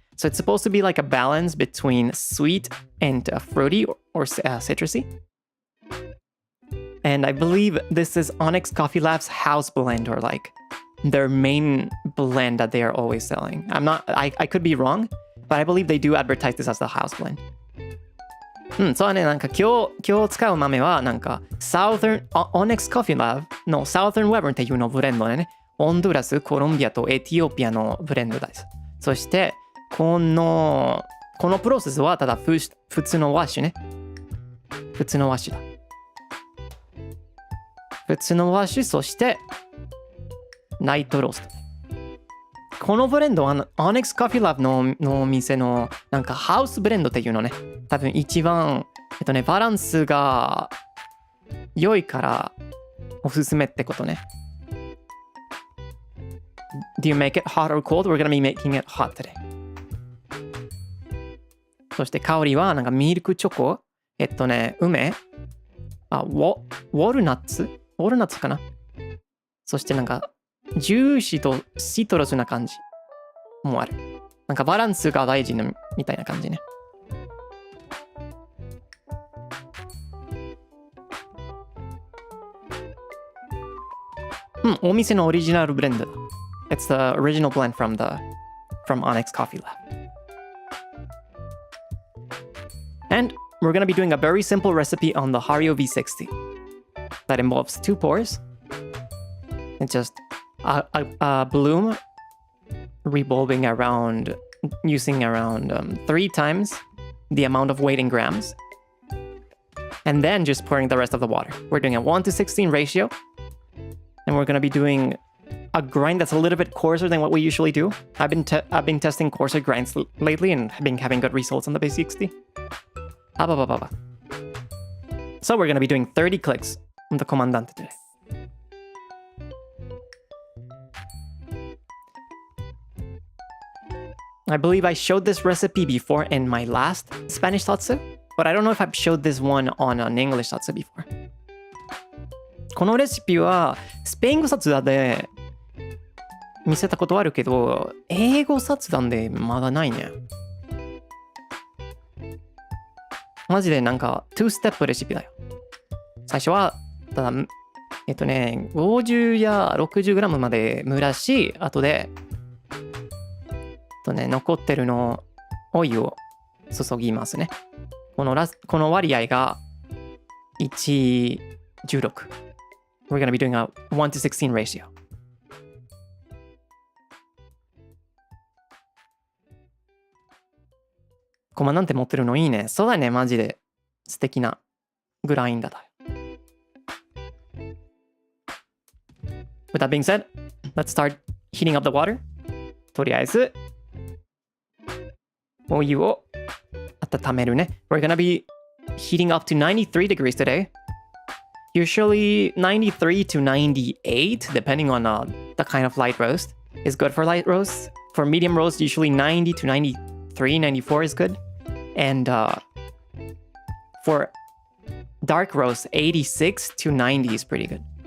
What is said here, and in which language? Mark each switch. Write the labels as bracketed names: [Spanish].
[English] So it's supposed to be like a balance between sweet and fruity or citrusy. And I believe this is Onyx Coffee Lab's house blend, or like their main blend that they are always selling. I could be wrong, but I believe they do advertise this as the house blend. [Japanese] そうね、なんか今日使う豆はなんか Onyx Coffee Lab の Southern Weather っていうのブレンドでね、ホンドゥラス、コロンビアとエチオピアのブレンドです。そしてこのプロセスはただ普通のワッシュね。普通のワッシュだ。普通のワッシュ、そしてライトロースト。このブレンドはOnyx Coffee Lab のお店のなんかハウスブレンドっていうのね。多分一番バランスが良いからおすすめってことね。 [English] Do you make it hot or cold? We're gonna be making it hot today. [Japanese] そして香りはなんかミルクチョコ、梅、ウォルナッツかな。そしてなんかジューシーとシトラスな感じもある。なんかバランスが大事なみたいな感じね。お店のオリジナルブレンド。 [English] It's the original blend from Onyx Coffee Lab. And we're going to be doing a very simple recipe on the Hario V60 that involves 2 pours. It's just a bloom revolving around, using around 3 times the amount of weight in grams. And then just pouring the rest of the water. We're doing a 1:16 ratio. And we're going to be doing a grind that's a little bit coarser than what we usually do. I've been testing coarser grinds lately and been having good results on the V60. So we're going to be doing 30 clicks on the Comandante today. I believe I showed this recipe before in my last Spanish Zatsu, but I don't know if I've showed this one on an English Zatsu before. [Japanese] このレシピはスペイン語殺談で見せたことあるけど、英語殺談でまだないね。マジでなんか2ステップレシピだよ。最初はただ50や60グラムまで蒸らし、後で残ってるのお湯を注ぎますね。この割合が1:16。 [English] We're going to be doing a 1:16 ratio. [Japanese] コマなんて持ってるのいいね。そうだね、マジで素敵なグラインダーだ。 [English] With that being said, let's start heating up the water. [Japanese] とりあえずお湯を温めるね。 [English] We're gonna be heating up to 93 degrees today. Usually 93 to 98, depending on the kind of light roast, is good for light roast. For medium roast, usually 90 to 93, 94 is good. And for dark roast, 86 to 90 is pretty good.